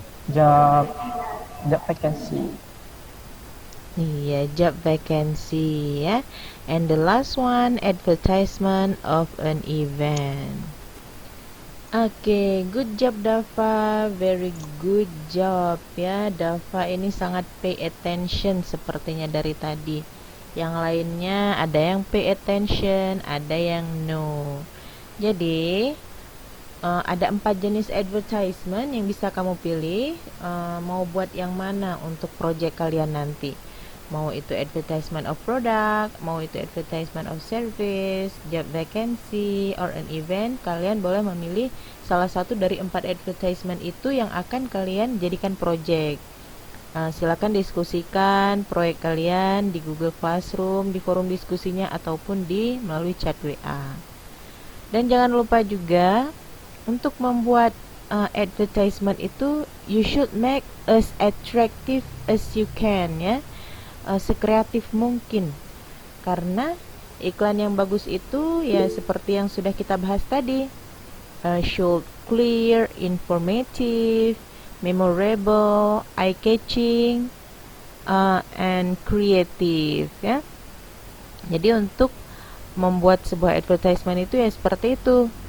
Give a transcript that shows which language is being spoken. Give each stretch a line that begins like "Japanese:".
English: Job vacancy.
Indonesian: iya, job vacancy ya.
English: And the last one, advertisement of an event. Oke, good job Dava, very good job ya.
Indonesian: Dava ini sangat
English: pay attention
Indonesian: sepertinya dari tadi. Yang lainnya ada yang
English: pay attention,
Indonesian: ada yang no. Jadi ada 4 jenis advertisement yang bisa kamu pilih. Mau buat yang mana untuk project kalian nanti? Mau itu
English: advertisement of product,
Indonesian: mau itu
English: advertisement of service,
Indonesian: job vacancy,
English: or an event,
Indonesian: kalian boleh memilih salah satu dari 4 advertisement itu yang akan kalian jadikan project. Silakan diskusikan proyek kalian di Google Classroom, di forum diskusinya, ataupun melalui chat WA. Dan jangan lupa juga untuk membuat advertisement itu,
English: you should make as attractive as you can
Indonesian: ya. Sekreatif mungkin, karena iklan yang bagus itu ya seperti yang sudah kita bahas tadi,
English: should clear, informative, memorable, eye-catching, and creative, ya.
Indonesian: Jadi untuk membuat sebuah advertisement itu ya seperti itu.